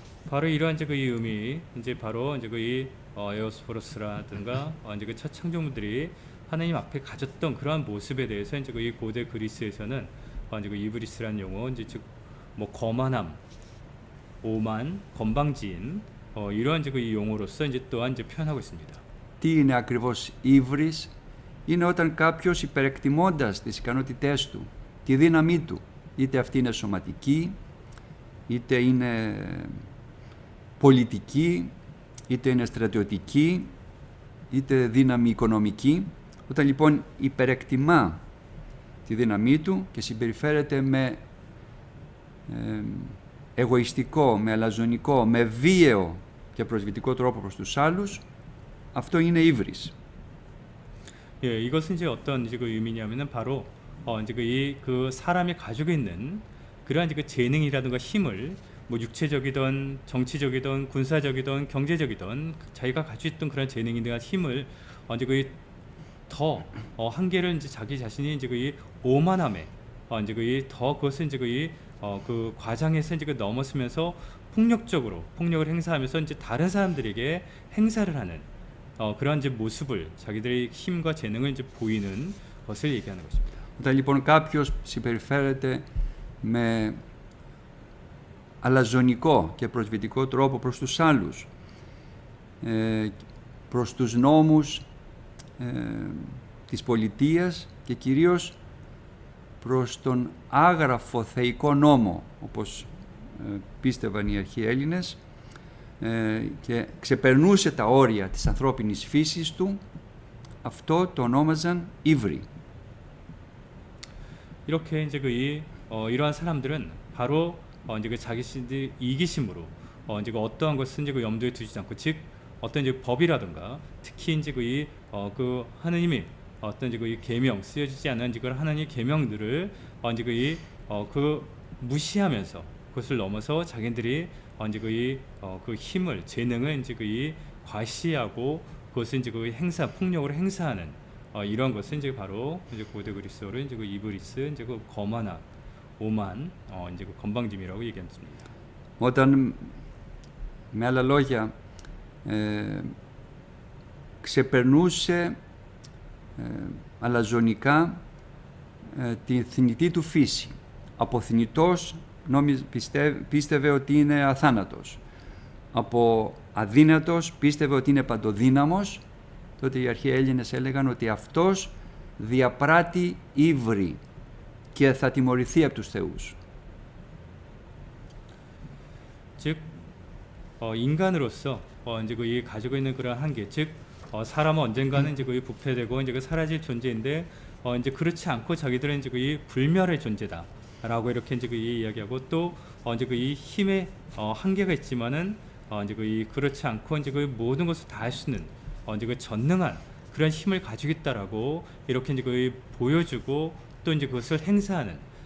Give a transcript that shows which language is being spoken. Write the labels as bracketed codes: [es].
[ko] 바로 이러한 이제 그 의미 이제 바로 이제 그 에오스포로스라든가 이제 그 첫 창조물들이 하나님 앞에 가졌던 그러한 모습에 대해서 이제 그 고대 그리스에서는 이제 그 이브리스라는 용어 이제 즉 뭐 거만함, 오만, 건방진 이러한 이제 그 이 용어로서 이제 또한 이제 표현하고 있습니다. [el] Τι είναι ακριβώς ύβρις? Είναι όταν κάποιος υπερεκτιμώντας τις ικανότητές του, τη δύναμή του, είτε αυτή είναι σωματική, είτε είναι πολιτική, είτε είναι στρατιωτική, είτε δύναμη οικονομική, όταν λοιπόν υπερεκτιμά τη δύναμή του και συμπεριφέρεται με εγωιστικό, με αλαζονικό, με βίαιο και προσβητικό τρόπο προς τους άλλους, αυτό είναι ύβρις. [ko] 예, 이것은 이제 어떤 이제 그 의미냐면은 바로 이제 그 사람이 가지고 있는 그러한 이제 그 재능이라든가 힘을 뭐 육체적이든 정치적이든 군사적이든 경제적이든 자기가 가지고 있던 그런 재능이나 힘을 이제 더 한계를 이제 자기 자신이 이제 그 오만함에 이제 더 그것을 이제 그 과장해서 이제 넘어서면서 폭력을 행사하면서 이제 다른 사람들에게 행사를 하는 그러한 이제 모습을 자기들의 힘과 재능을 이제 보이는 것을 얘기하는 것입니다. [el] Όταν λοιπόν κάποιος συμπεριφέρεται με αλαζονικό και προσβητικό τρόπο προς τους άλλους, προς τους νόμους της πολιτείας και κυρίως προς τον άγραφο θεϊκό νόμο, όπως πίστευαν οι αρχαίοι Έλληνες, και ξεπερνούσε τα όρια της ανθρώπινης φύσης του, αυτό το ονόμαζαν ύβρι. [ko] 이렇게 이제 이러한 사람들은 바로 이제 그 자기신들 이기심으로 이제 그 어떠한 것은 이제 그 염두에 두지 않고 즉 어떤 이제 법이라든가 특히 이제 그 하느님이 어떤 이제 그 계명 쓰여지지 않은 이제 그 하나님의 계명들을 이제 그 무시하면서 그것을 넘어서 자기들이 이제 그 힘을 재능을 이제 과시하고 그것을 이제 행사 폭력으로 행사하는 이런 것은 이제 바로 이제 고대 그리스어로 이제 이브리스 이제 거만함, 오만, 이제 건방짐이라고 얘기했습니다. [el] Όταν με άλλα λόγια ξεπερνούσε αλαζονικά τη θνητή του φύση. Από θνητός πίστευε ότι είναι αθάνατος. Από αδύνατος πίστευε ότι είναι παντοδύναμος. Τότε οι αρχαίοι Έλληνες έλεγαν ότι αυτός διαπράττει ύβρι και θα τιμωρηθεί από τους θεούς. [ko] 즉 인간으로서 이제 이 가지고 있는 그런 한계, 즉 사람은 언젠가는 이제 부패되고 이제 사라질 존재인데 이제 그렇지 않고 자기들은 이제 이 불멸의 존재다라고 이렇게 이제 이야기하고 또 이제 이 힘의 한계가 있지만은 이제 그렇지 않고 이제 모든 것을 다 할 수 있는 이제 전능한 그런 힘을 가지고 있다라고 이렇게 이제 보여주고 또 이제 그것을 행사하는